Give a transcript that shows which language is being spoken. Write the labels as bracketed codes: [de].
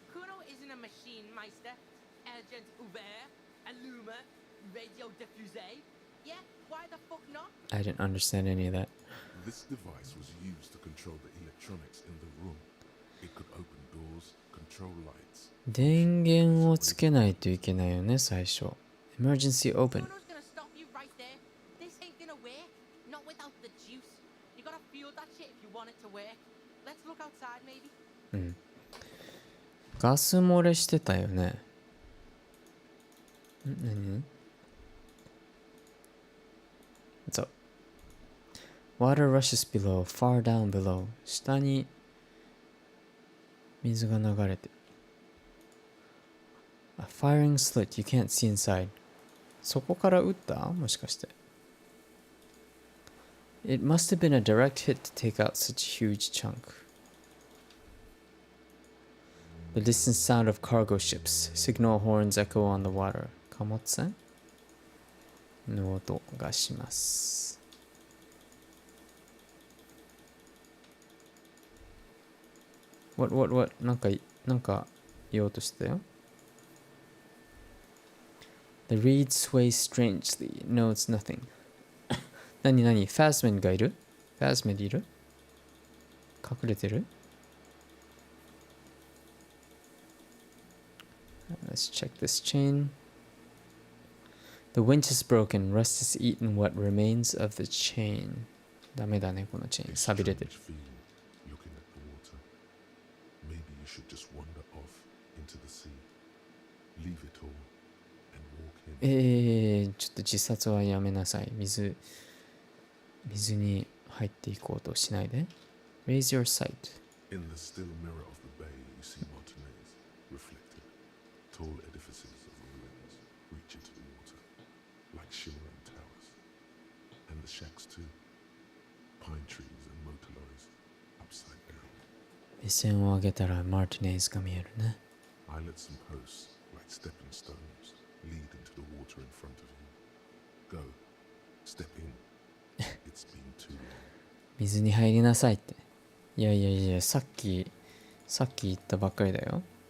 [en] Kuno isn't a machine meister. [fr] Agent ouvert. Alluma. Radio diffusé. [en] Yeah, why the fuck not? I didn't understand any of that. This device was used to control the electronics in the room. It could open doors, control lights. [ja] 電源をつけないといけないよね、最初。 [en] Emergency open. Kuno's gonna stop you right there. This ain't gonna work. Not without the juice. You gotta feel that shit if you want it to work. Let's look outside, maybe. [ja] うん。ガス漏れしてたよね。 [en] 何？So, water rushes below, far down below. [ja] 下に水が流れて。 [en] A firing slit, you can't see inside. [ja] そこから撃った？もしかして。 [en] It must have been a direct hit to take out such a huge chunk. The distant sound of cargo ships. Signal horns echo on the water. [ja] 貨物船の音がします。 [en] What? [ja] なんか言おうとしてたよ。 [en] The reed sways strangely. No, it's nothing. [ja] 何ファスメンがいる？ファスメンいる？隠れてる？ [en] Let's check this chain. The winch is broken. Rust has eaten what remains of the chain. [ja] ダメだね、このチェーン。錆びれてる。 [en] Strange feeling looking at the water. Maybe you should just wander off into the sea. Leave it all and walk in. [ja] ちょっと自殺はやめなさい。水に入っていこうとしないで。 [en] Raise your sight. In the still mirror of the bay, you see Martinez reflected. Tall edifices of the ruins reach into the water, like shimmering towers. And the shacks too. Pine trees and motor lorries, upside down. [ja] 目線を上げたらマーティネイズが見えるね。 [en] Islets and posts, like stepping stones, lead into the water in front of you. Go. Step in. It's been too long. [ja] 水に入りなさいって。いや、さっき言ったばっかりだよ。